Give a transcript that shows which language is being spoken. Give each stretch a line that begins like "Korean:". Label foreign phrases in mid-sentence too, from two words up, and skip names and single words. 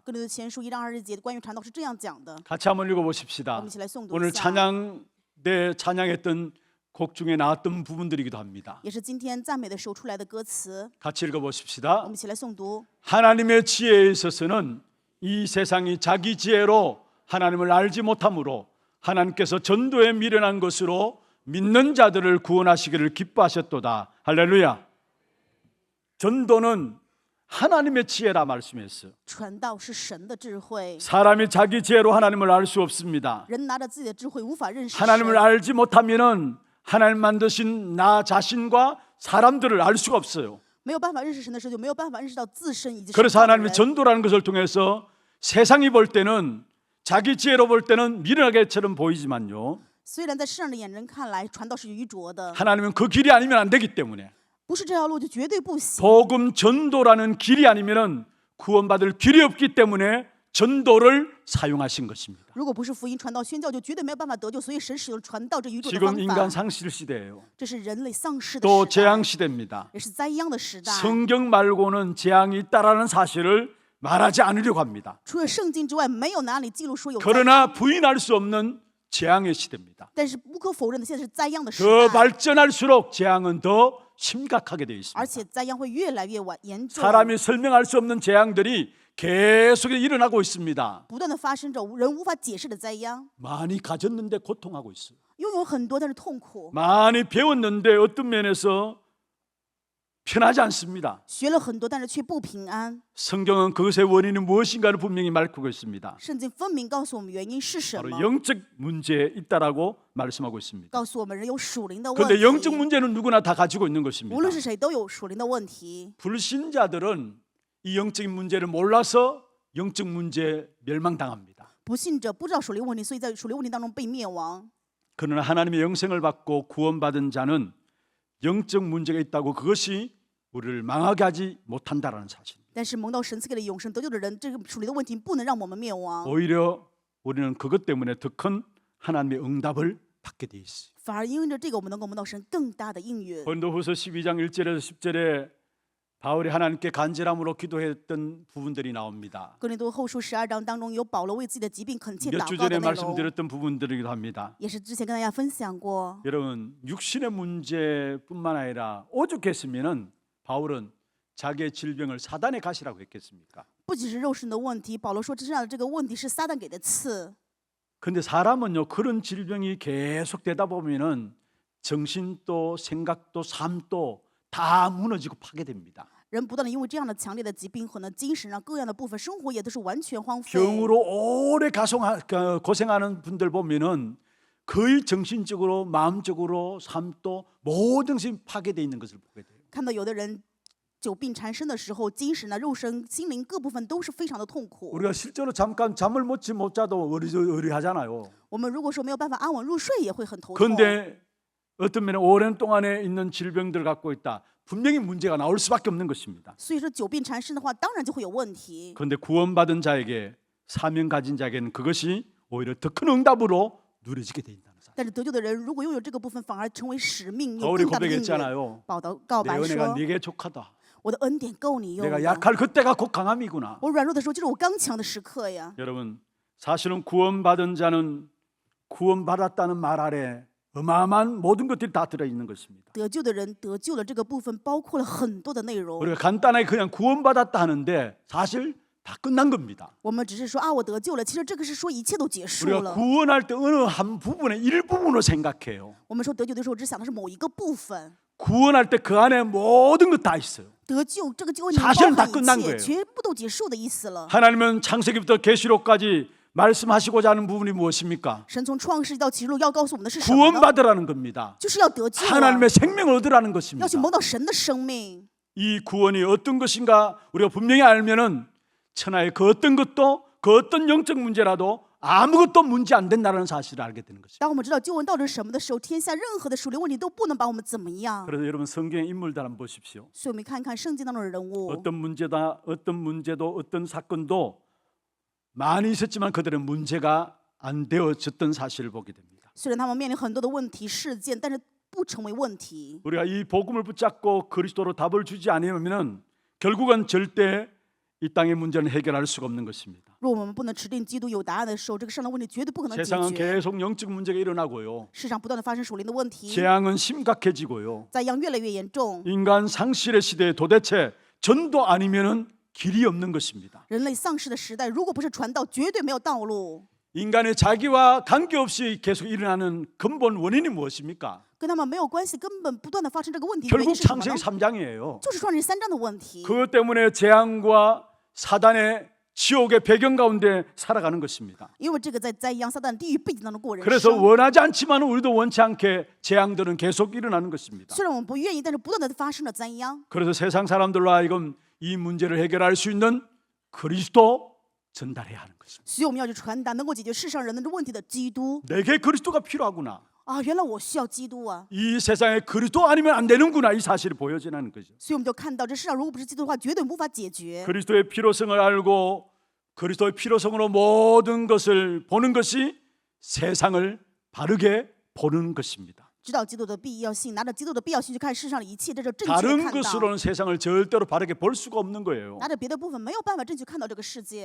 Chinese: 哥林多前书1章20节关于传道是这样讲的，
Korean: 같이 한번
Chinese: 我
Korean: 읽어보십시다.
Chinese: 们一起来诵读
Korean: 오늘
Chinese: 一下。
Korean: 찬양했던 곡 중에 나왔던 부분들이기도 합니다.
Chinese: 也是今天赞美的时候出来的歌词，
Korean: 같이
Chinese: 我
Korean: 읽어보십시다.
Chinese: 们一起来诵读。
Korean: 하나님의 지혜에 있어서는 이 세상이 자기 지혜로 하나님을 알지 못함으로 하나님께서 전도에 미련한 것으로 믿는 자들을 구원하시기를 기뻐하셨도다. 할렐루야. 전도는 하나님의 지혜라 말씀했어요.
Chinese: 传道是神的智慧，
Korean: 사람이 자기 지혜로 하나님을 알 수 없습니다.
Chinese: 人拿着自己的智慧无法认识
Korean: 하나님을
Chinese: 神。
Korean: 알지 못하면은 하나님 만드신 나 자신과 사람들을 알 수가 없어요.
Chinese: 没有办法认识神的时候，就没有办法认识到自身以及神
Korean: 그래서
Chinese: 造的
Korean: 하나님이
Chinese: 人。
Korean: 전도라는 것을 통해서 세상이 볼 때는 자기 지혜로 볼 때는 미련하게처럼 보이지만요.
Chinese: 虽然在世上的眼人看来，传道是愚拙的，
Korean: 하나님은 그 길이 아니면 안 되기 때문에
Chinese: 不是这条路就绝对不行。
Korean: 복음 전도라는 길이 아니면은 구원받을 길이 없기 때문에 전도를 사용하신 것입니다.
Chinese: 如果不是福音传道宣教，就绝对没有办法得救。所以神使用传道这愚拙的
Korean: 지금
Chinese: 方
Korean: 인간
Chinese: 法。
Korean: 상실 시대예요.
Chinese: 这是人类丧失的
Korean: 또
Chinese: 时代，
Korean: 재앙 시대입니다.
Chinese: 也是灾殃的时代。
Korean: 성경 말고는 재앙이 있다라는 사실을 말하지 않으려고 합니다.
Chinese: 除了圣经之外，没有哪里记录说有灾殃。
Korean: 그러나 부인할 수 없는 재앙의 시대입니다.
Chinese: 但是不可否认的，现在是灾殃的时
Korean: 더
Chinese: 代，
Korean: 발전할수록 재앙은 더 심각하게 되어 있습니다.
Chinese: 而且灾殃会越来越严重。
Korean: 사람이 설명할 수 없는 재앙들이 계속 일어나고 있습니다.
Chinese: 不断的发生着人无法解释的灾殃，
Korean: 많이 가졌는데 고통하고 있어요.
Chinese: 拥有很多但是痛苦，
Korean: 많이 배웠는데 어떤 면에서 편하지 않습니다.
Chinese: 学了很多但是却不平安。
Korean: 성경은 그것의 원인이 무엇인가를 분명히 말하고 있습니다.
Chinese: 圣经分明告诉我们原因是什
Korean: 바로
Chinese: 么，
Korean: 영적 문제에 있다라고 말씀하고 있습니다.
Chinese: 告诉我们人有属灵的问
Korean: 그런데 영적
Chinese: 题。
Korean: 문제는 누구나 다 가지고 있는 것입니다.
Chinese: 无论是谁都有属灵的问题。
Korean: 불신자들은 이 영적인 문제를 몰라서 영적 문제에 멸망당합니다.
Chinese: 不信者不知道属灵问题，所以在属灵问题当中被灭亡。
Korean: 그러나 하나님의 영생을 받고 구원받은 자는 영적 문제가 있다고 그것이 우리를 망하게 하지 못한다라는 사실.
Chinese: 但是蒙到神赐给了永生得救的人，这个属灵的问题不能让我们灭亡，
Korean: 오히려 우리는 그것 때문에 더 큰 하나님의 응답을 받게 돼 있어요.
Chinese: 反而因着这个，我们能够蒙到神更大的应允。
Korean: 고린도후서 12장 1절에서 10절에 바울이 하나님께 간절함으로 기도했던 부분들이 나옵니다.
Chinese: 哥林多后书12章当中有保罗为自己的疾病恳切
Korean: 몇
Chinese: 祷
Korean: 주
Chinese: 告的
Korean: 전에
Chinese: 内容，
Korean: 말씀드렸던 부분들이기도 합니다.
Chinese: 也是之前跟大家分享过。
Korean: 여러분 육신의 문제뿐만 아니라 오죽했으면은 바울은 자기의 질병을 사단의 가시라고 했겠습니까?
Chinese: 不仅是肉身的问题，保罗说身上的这个问题是撒旦给的刺。
Korean: 근데 사람은요 그런 질병이 계속 되다 보면은 정신도 생각도 삶도 다 무너지고 파괴됩니다.
Chinese: 人不断的因为这样的强烈的疾病和呢精神上各样的部分，生活也都是完全荒废。
Korean: 병으로 오래 고생하는 분들 보면은 거의 정신적으로 마음적으로 삶도 모든 것이 파괴되어 있는 것을 보게 돼요.
Chinese: 看到有的人久病缠身的时候，精神啊、肉身、心灵各部分都是非常的痛苦。
Korean: 우리가 실제로 잠깐 잠을 못 자도 의리하잖아요.
Chinese: 我们如果说没有办法安稳入睡，也会很头痛。
Korean: 그런데 어떤 면에 오랜 동안에 있는 질병들을 갖고 있다. 분명히 문제가 나올 수밖에 없는 것입니다.
Chinese: 所以说久病缠身的话，当然就会有问题。
Korean: 그런데 구원받은 자에게 사명 가진 자에게는 그것이 오히려 더 큰 응답으로 누려지게 된다는 사실.
Chinese: 但是得救的人，如果拥有这个部分，反而成为使命，有
Korean: 바울이
Chinese: 更大的应允。
Korean: 고백했잖아요.
Chinese: 保罗告
Korean: 내
Chinese: 白
Korean: 은혜가
Chinese: 说
Korean: 네게 족하다. ：“
Chinese: 我的恩典够你用
Korean: 내가
Chinese: 的。
Korean: 약할 그때가 곧 강함이구나.
Chinese: 我软弱的时候，就是我刚强的时刻呀。
Korean: 여러분 사실은 구원받은 자는 구원받았다는 말 아래 어마어마한 모든 것들이 다 들어있는 것입니다.
Chinese: 得救的人得救了这个部分，包括了很多的内容。
Korean: 우리가 간단하게 그냥 구원받았다 하는데 사실 다 끝난 겁니다.
Chinese: 我们只是说啊，我得救了，其实这个是说一切都结束
Korean: 우리가
Chinese: 了。
Korean: 구원할 때 어느 한 부분의 일부분으로 생각해요.
Chinese: 我们说得救的时候，只想的是某一个部分。
Korean: 구원할 때 그 안에 모든 것 다 있어요.
Chinese: 得救这个救恩里面
Korean: 사실은
Chinese: 包
Korean: 다 끝난
Chinese: 含一
Korean: 거예요
Chinese: 切，全部都结束的意思了。
Korean: 하나님은 창세기부터 계시록까지 말씀하시고자 하는 부분이 무엇입니까?
Chinese: 神从创世到启示录要告诉我们的是什么呢？
Korean: 구원받으라는 겁니다.
Chinese: 就是要得救啊，
Korean: 하나님의 생명을 얻으라는 것입니다.
Chinese: 要去蒙到神的生命。
Korean: 이 구원이 어떤 것인가 우리가 분명히 알면은 천하의 그 어떤 것도 그 어떤 영적 문제라도 아무것도 문제 안 된다는 사실을 알게 되는 것입니다.
Chinese: 当我们知道救恩到底是什么的时候，天下任何的属灵问题都不能把我们怎么样。
Korean: 그래서 여러분 성경의 인물들 한번 보십시오.
Chinese: 所以我们看看圣经当中的人物，
Korean: 어떤 문제도 어떤 사건도 많이 있었지만 그들은 문제가 안 되어졌던 사실을 보게 됩니다.
Chinese: 虽然他们面临很多的问题事件，但是不成为问题。
Korean: 우리가 이 복음을 붙잡고 그리스도로 답을 주지 않으면 결국은 절대 이 땅의 문제는 해결할 수가 없는 것입니다.
Chinese: 若我们不能持定基督有答案的时候，这个世上的问题绝对不可能解
Korean: 세상은
Chinese: 决。
Korean: 계속 영적 문제가 일어나고요.
Chinese: 世上不断的发生属灵的问题，
Korean: 재앙은 심각해지고요.
Chinese: 灾殃越来越严重。
Korean: 인간 상실의 시대에 도대체 전도 아니면은 길이 없는 것입니다.
Chinese: 人类丧失的时代，如果不是传道，绝对没有道路。
Korean: 인간의 자기와 관계없이 계속 일어나는 근본 원인이 무엇입니까?
Chinese: 跟他们没有关系，根本不断的发生这个问题，原
Korean: 결국
Chinese: 因是什么呢？
Korean: 창세기 3장이에요.
Chinese: 就是创世3章的问题。
Korean: 그것 때문에 재앙과 사단의 지옥의 배경 가운데 살아가는 것입니다.
Chinese: 因为这个在灾殃、撒旦地狱背景当中过人
Korean: 그래서
Chinese: 生。
Korean: 원하지 않지만 우리도 원치 않게 재앙들은 계속 일어나는 것입니다.
Chinese: 虽然我们不愿意，但是不断的发生了灾殃。
Korean: 그래서 세상 사람들로 하여금 이 문제를 해결할 수 있는 그리스도 전달해야 하는 것입니다.
Chinese: 所以我们要去传达能够解决世上人的问题的基督
Korean: 내게 그리스도가 필요하구나.
Chinese: 啊！原来我需要基督啊！
Korean: 이 세상에 그리스도 아니면 안 되는구나. 이 사실이 보여지는 거죠.
Chinese: 所以我们就看到这世上如果不是基督的话，绝对无法解决。
Korean: 그리스도의 필요성을 알고 그리스도의 필요성으로 모든 것을 보는 것이 세상을 바르게 보는 것입니다.
Chinese: 知道基督的必要性，拿着基督的必要性去看世上的一切，这是正确的
Korean: 다른
Chinese: 看到。
Korean: 것으로는 세상을 절대로 바르게 볼 수가 없는 거예요.
Chinese: 拿着别的部分没有办法正确看到这个世界，